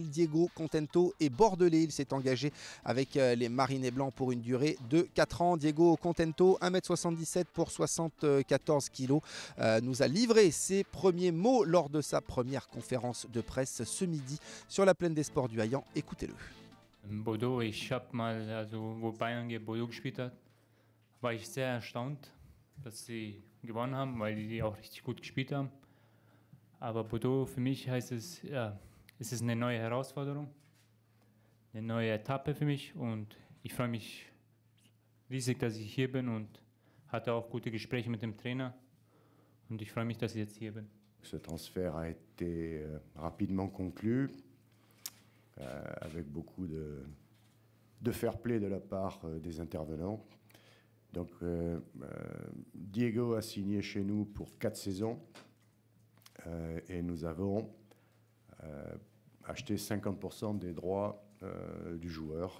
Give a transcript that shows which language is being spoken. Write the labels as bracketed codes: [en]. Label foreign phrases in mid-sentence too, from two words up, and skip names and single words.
[fr] Diego Contento est bordelais. Il s'est engagé avec les Marinés Blancs pour une durée de 4 ans. Diego Contento, 1,77 m pour 74 kg, nous a livré ses premiers mots lors de sa première conférence de presse ce midi sur la plaine des Sports du Haillan. Écoutez-le. [de] Bordeaux, ich habe mal, wo Bayern gegen Bordeaux gespielt hat, war ich sehr erstaunt, dass sie gewonnen haben, weil die auch richtig gut gespielt haben. Aber Bordeaux, für mich heißt es, ja, es ist eine neue Herausforderung, eine neue Etappe für mich und ich freue mich riesig, dass ich hier bin und hatte auch gute Gespräche mit dem Trainer und ich freue mich, dass ich jetzt hier bin. [fr] Ce transfert a été rapidement conclu, avec beaucoup de fair play de la part des intervenants. Donc Diego a signé chez nous pour 4 saisons et nous avons acheté 50% des droits du joueur.